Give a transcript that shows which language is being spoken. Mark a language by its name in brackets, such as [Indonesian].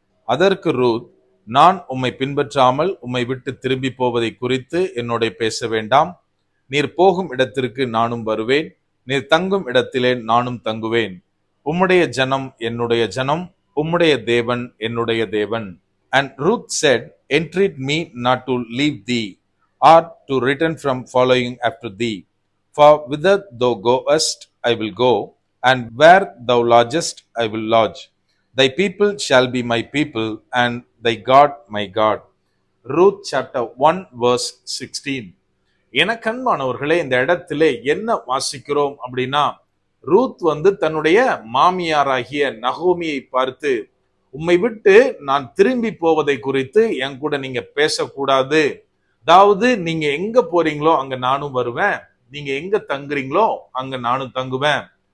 [Tamil] அதற்கு ரூத், நான் உம்மை பின்பற்றாமல் உம்மை விட்டு திரும்பி போவதை குறித்து என்னோட பேச வேண்டாம். நீர் போகும் இடத்திற்கு நானும் வருவேன், நீர் தங்கும் இடத்திலே நானும் தங்குவேன். உம்முடைய ஜனம் என்னுடைய ஜனம், உம்முடைய தேவன் என்னுடைய தேவன். [English] And Ruth said, entreat me not to leave thee, or to return from following after thee. For whither thou goest, I will go, and where thou lodgest, I will lodge. Thy people shall be my people, and thy God my God. Ruth chapter 1 verse 16. [Tamil] எனக்கு அன்பானவர்களே, இந்த இடத்திலே என்ன வாசிக்கிறோம் அப்படின்னா, Ruth தன்னுடைய மாமியாராகிய நகோமியை பார்த்து, உம்மை விட்டு நான் திரும்பி போவதை குறித்து என் கூட நீங்க பேசக்கூடாது. அதாவது நீங்க எங்க போறீங்களோ அங்க நானும் வருவேன், நீங்க எங்க தங்குறீங்களோ அங்க நானும் தங்குவேன்.